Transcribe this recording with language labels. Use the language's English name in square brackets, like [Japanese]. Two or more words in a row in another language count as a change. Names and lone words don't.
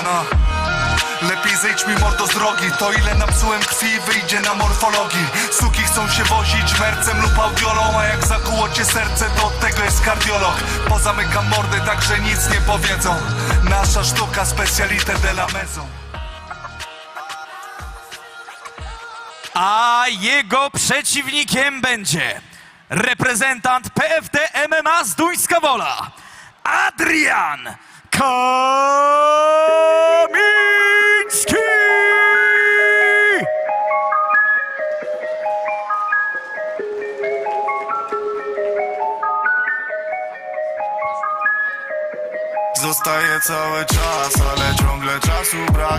[Polish] Lepiej zejdź mi mordo z drogi. To ile napsułem krwi, wyjdzie na morfologii. Suki chcą się wozić mercem lub audiolą, a jak zakuło cię serce, to od tego jest kardiolog. Pozamykam mordy, tak że nic nie powiedzą. Nasza sztuka, [French] specalité de la maison. [Polish] A jego przeciwnikiem będzie reprezentant PFD MMA z Duńska Wola Adrian Kamiński. Zostaje cały czas, ale ciągle czasu brak.